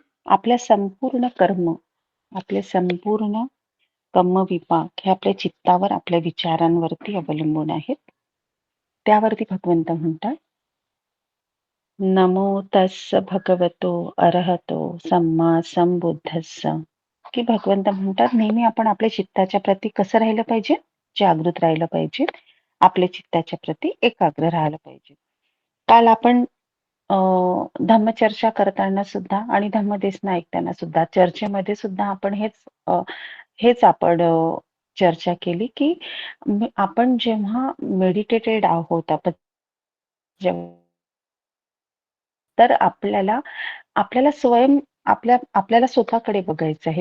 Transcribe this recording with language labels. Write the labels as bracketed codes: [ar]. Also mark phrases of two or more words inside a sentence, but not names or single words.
[mr] आपल्या संपूर्ण कर्म, आपले संपूर्ण कर्मविपाक हे आपल्या चित्तावर, आपल्या विचारांवरती अवलंबून आहेत. त्यावरती भगवंत म्हणतात, [pi] नमो तस्स भगवतो अरहतो सम्मा संबुद्धस्स. [mr] की भगवंत म्हणतात, नेहमी आपण आपल्या चित्ताच्या प्रती कसं राहिलं पाहिजे? जागृत राहिलं पाहिजे. आपल्या चित्ताच्या प्रती एकाग्र राहायला पाहिजे. काल आपण अ, धम्मचर्चा करताना सुद्धा आणि धम्मदेसना ऐकताना सुद्धा चर्चेमध्ये सुद्धा आपण हेच आपण चर्चा केली, की आपण जेव्हा मेडिटेटेड आहोत, आपण जेव्हा तर आपल्याला आपल्याला स्वयं आपल्याला स्वतःकडे बघायचं आहे.